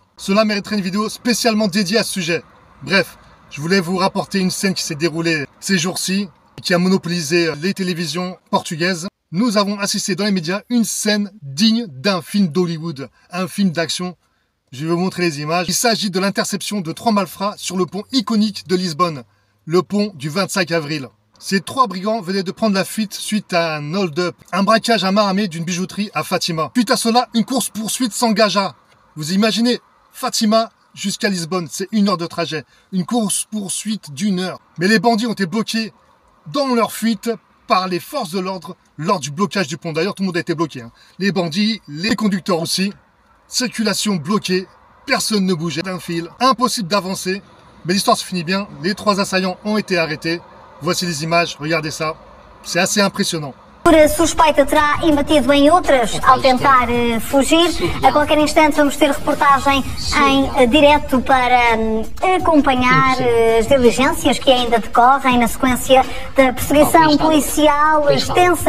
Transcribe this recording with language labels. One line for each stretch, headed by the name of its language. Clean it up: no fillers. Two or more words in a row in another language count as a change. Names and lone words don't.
French: Cela mériterait une vidéo spécialement dédiée à ce sujet. Bref, je voulais vous rapporter une scène qui s'est déroulée ces jours-ci, qui a monopolisé les télévisions portugaises. Nous avons assisté dans les médias une scène digne d'un film d'Hollywood, un film d'action. Je vais vous montrer les images. Il s'agit de l'interception de 3 malfrats sur le pont iconique de Lisbonne, le pont du 25 avril. Ces 3 brigands venaient de prendre la fuite suite à un hold-up, un braquage à main armée d'une bijouterie à Fatima. Suite à cela, une course-poursuite s'engagea. Vous imaginez, Fatima jusqu'à Lisbonne, c'est 1 heure de trajet. Une course-poursuite d'1 heure. Mais les bandits ont été bloqués dans leur fuite par les forces de l'ordre lors du blocage du pont. D'ailleurs, tout le monde a été bloqué, hein. Les bandits, les conducteurs aussi. Circulation bloquée, personne ne bougeait d'un fil, impossible d'avancer. Mais l'histoire se finit bien, les 3 assaillants ont été arrêtés. Voici les images, regardez ça, c'est assez impressionnant.
Portuguese: A suspeita terá embatido em outras ao tentar fugir. A qualquer instante vamos ter reportagem em direto para acompanhar as diligências que ainda decorrem na sequência da perseguição policial extensa.